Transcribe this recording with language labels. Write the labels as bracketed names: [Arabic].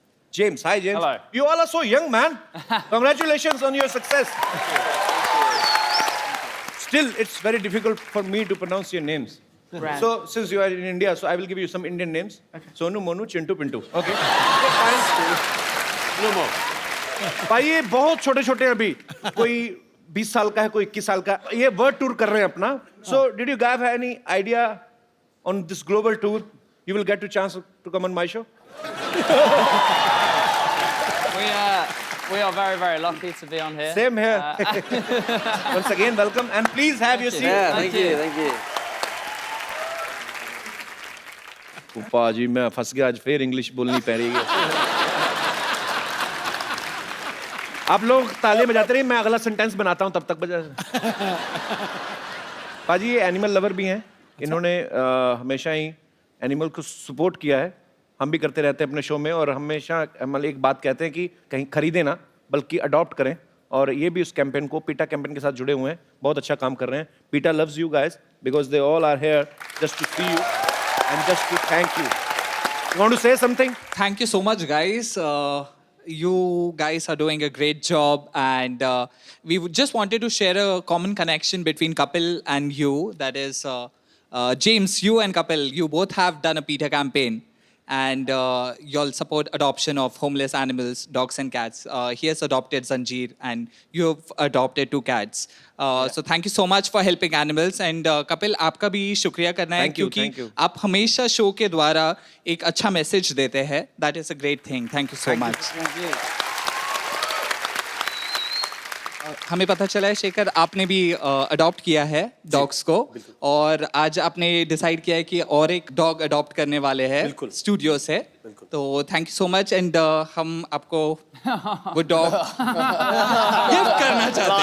[English] James. Hi, James. Hello. You all are so young, man. Congratulations on your success. Still, it's very difficult for me to pronounce your names. Brad. So, since you are in India, so I will give you some Indian names. Okay. Sonu, Monu, Chintu, Pintu. Okay. No more. [Hindi] भाई ये बहुत छोटे छोटे अभी कोई 20 साल का है कोई 21 साल का ये वर्ल्ड टूर कर रहे हैं अपना [English] So did you have any idea on this global tour you will get to chance to come on my show We are very, very lucky to be on here. Same here once again welcome and please have your seat Thank you. [Hindi] उपा जी मैं फंस गया आज फिर English बोलनी पड़ रही है आप लोग ताले बजाते रहिए मैं अगला सेंटेंस बनाता हूं तब तक बजा पाजी ये एनिमल लवर भी हैं इन्होंने हमेशा ही एनिमल को सपोर्ट किया है हम भी करते रहते हैं अपने शो में और हमेशा मतलब एक बात कहते हैं कि कहीं खरीदें ना बल्कि अडॉप्ट करें और ये भी उस कैंपेन को पीटा कैंपेन के साथ जुड़े हुए हैं बहुत अच्छा काम कर रहे हैं [English] Peta loves you guys because they all are here just to see you and just to thank you you want to say something Thank you so much, guys. You guys are doing a great job, and we just wanted to share a common connection between Kapil and you. That is, James, you and Kapil, you both have done a PETA campaign, and you'll support adoption of homeless animals, dogs and cats. He has adopted Zanjeer, and you've adopted 2 cats. So thank you so much for helping animals. [Hindi] And Kapil, आपका भी शुक्रिया करना है [English] Thank you, [Hindi] क्योंकि [English] thank you. [Hindi] आप हमेशा show के द्वारा एक अच्छा मैसेज देते हैं. [English] That is a great thing. Thank you so much. [Hindi] हमें पता चला है शेखर आपने भी अडॉप्ट किया है डॉग्स को और आज आपने डिसाइड किया है कि और एक डॉग अडॉप्ट करने वाले हैं स्टूडियो से तो [English] thank you so much and [Hindi] हम आपको वो डॉग गिफ्ट करना चाहते हैं